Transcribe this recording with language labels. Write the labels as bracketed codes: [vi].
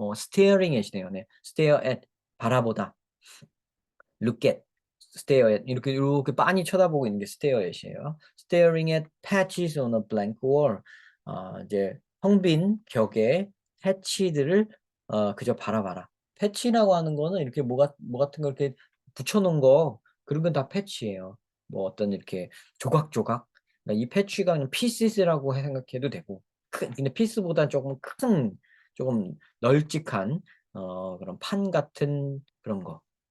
[en] staring at이네요. [ko] 네. [en] stare at, [ko] 바라보다. [en] look at, stare at, [ko] 이렇게 빤히 쳐다보고 있는 게 [en] stare at [ko] 이에요. [en] staring at patches on a blank wall. [ko] 이제 텅 빈 벽에 패치들을 그저 바라봐라. 패치라고 하는 거는 이렇게 뭐 같은 거 이렇게 붙여놓은 거, 그런 건 다 패치예요. 뭐 어떤 이렇게 조각조각. 그러니까 이 패치가 그냥 피시스라고 생각해도 되고, 근데 피스보다 조금 큰, 조금 널찍한 그런 판 같은 그런 거.